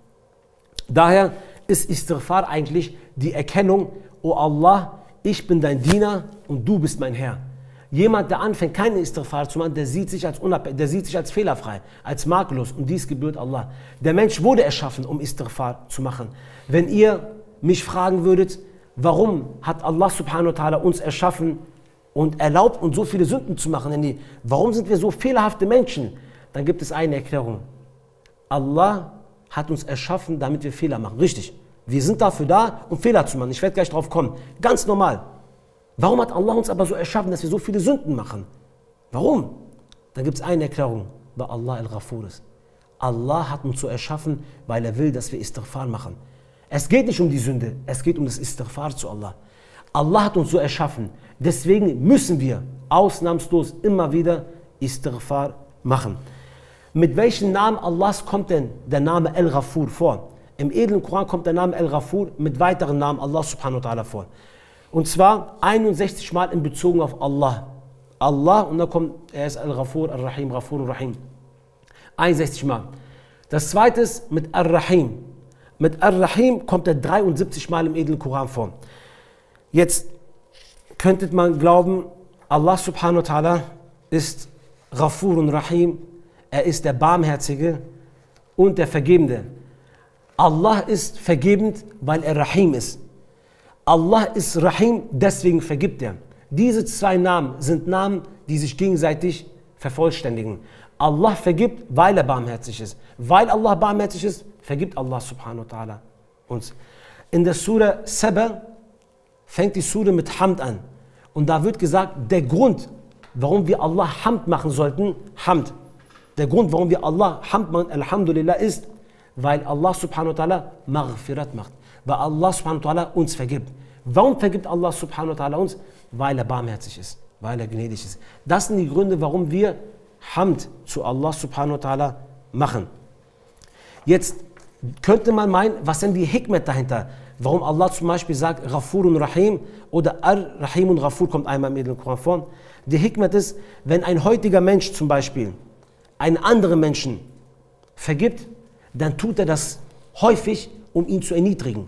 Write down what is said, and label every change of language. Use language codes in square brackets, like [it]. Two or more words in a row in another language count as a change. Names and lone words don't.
[de] Daher ist Istighfar eigentlich die Erkennung, oh Allah, ich bin dein Diener und du bist mein Herr. Jemand, der anfängt, keine Istighfar zu machen, der sieht sich als fehlerfrei, als makellos und dies gebührt Allah. Der Mensch wurde erschaffen, um Istighfar zu machen. Wenn ihr mich fragen würdet, warum hat [ar] الله سبحانه وتعالى [de] uns erschaffen und erlaubt uns so viele Sünden zu machen, denn warum sind wir so fehlerhafte Menschen? Dann gibt es eine Erklärung. Allah hat uns erschaffen, damit wir Fehler machen. Richtig, wir sind dafür da, um Fehler zu machen. Ich werde gleich drauf kommen. Ganz normal. Warum hat Allah uns aber so erschaffen, dass wir so viele Sünden machen? Warum? Dann gibt es eine Erklärung, weil Allah al-Ghafur ist. Allah hat uns so erschaffen, weil er will, dass wir Istighfar machen. Es geht nicht um die Sünde, es geht um das Istighfar zu Allah. Allah hat uns so erschaffen, deswegen müssen wir ausnahmslos immer wieder Istighfar machen. Mit welchem Namen Allahs kommt denn der Name al-Ghafur vor? Im edlen Koran kommt der Name al-Ghafur mit weiteren Namen [ar] الله سبحانه وتعالى [de] vor. Und zwar 61 Mal in Bezug auf Allah. Allah, und dann kommt, er ist Al-Ghafur, Al-Rahim, Ghafur, Al-Rahim. 61 Mal. Das zweite ist mit Al-Rahim. Mit Al-Rahim kommt er 73 Mal im edlen Koran vor. Jetzt könnte man glauben, [ar] الله سبحانه وتعالى [de] ist Ghafur und Rahim. Er ist der Barmherzige und der Vergebende. Allah ist vergebend, weil er Rahim ist. Allah ist Rahim, deswegen vergibt er. Diese zwei Namen sind Namen, die sich gegenseitig vervollständigen. Allah vergibt, weil er barmherzig ist. Weil Allah barmherzig ist, vergibt [ar] الله سبحانه وتعالى [de] uns. In der Surah Saba fängt die Surah mit Hamd an. Und da wird gesagt, der Grund, warum wir Allah Hamd machen sollten, Hamd. Der Grund, warum wir Allah Hamd machen, Alhamdulillah, ist, weil [ar] الله سبحانه وتعالى [de] Maghfirat macht. Weil [ar] الله سبحانه وتعالى [de] uns vergibt. Warum vergibt [ar] الله سبحانه وتعالى [de] uns? Weil er barmherzig ist, weil er gnädig ist. Das sind die Gründe, warum wir Hamd zu [ar] الله سبحانه وتعالى [de] machen. Jetzt könnte man meinen, was sind die Hikmet dahinter? Warum Allah zum Beispiel sagt, Ghafur und Rahim oder Ar-Rahim und Ghafur kommt einmal im edlen Koran vor. Die Hikmet ist, wenn ein heutiger Mensch zum Beispiel einen anderen Menschen vergibt, dann tut er das häufig, um ihn zu erniedrigen.